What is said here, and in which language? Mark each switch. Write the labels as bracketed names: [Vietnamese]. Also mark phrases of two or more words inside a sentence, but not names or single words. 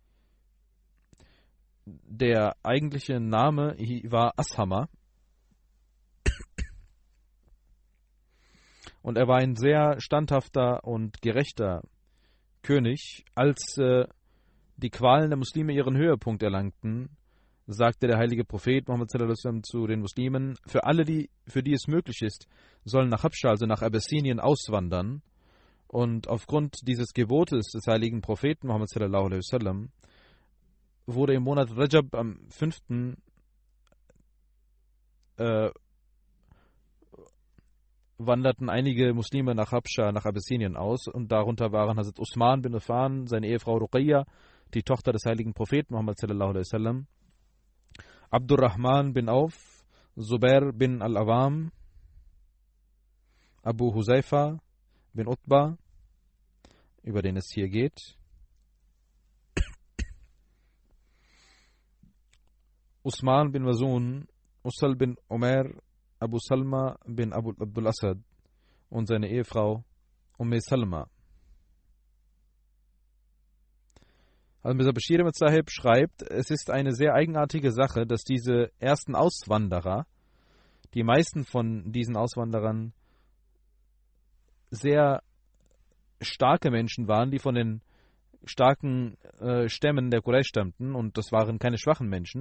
[German] Der eigentliche Name war Ashama. Und er war ein sehr standhafter und gerechter König. Als die Qualen der Muslime ihren Höhepunkt erlangten, sagte der heilige Prophet Muhammad [Arabic] صلى الله عليه وسلم [German] zu den Muslimen: Für alle, für die es möglich ist, sollen nach Habscha, also nach Abessinien, auswandern. Und aufgrund dieses Gebotes des heiligen Propheten Muhammad [Arabic] صلى الله عليه وسلم [German] wurde im Monat Rajab am 5. Wanderten einige Muslime nach Habscha, nach Abessinien aus, und darunter waren Hazrat Usman bin Affan, seine Ehefrau Ruqayya, die Tochter des heiligen Propheten Muhammad [Arabic] صلى الله عليه وسلم, [German] Abdurrahman bin Auf, Zubair bin Al-Awam, Abu Huzaifa bin Utba, über den es hier geht, Usman bin Wazun, Usal bin Umair, Abu Salma bin Abdul Asad und seine Ehefrau Salma. Al-Mirza Bashir Ahmad Sahib schreibt, es ist eine sehr eigenartige Sache, dass diese ersten Auswanderer, die meisten von diesen Auswanderern sehr starke Menschen waren, die von den starken Stämmen der Quraysh stammten, und das waren keine schwachen Menschen.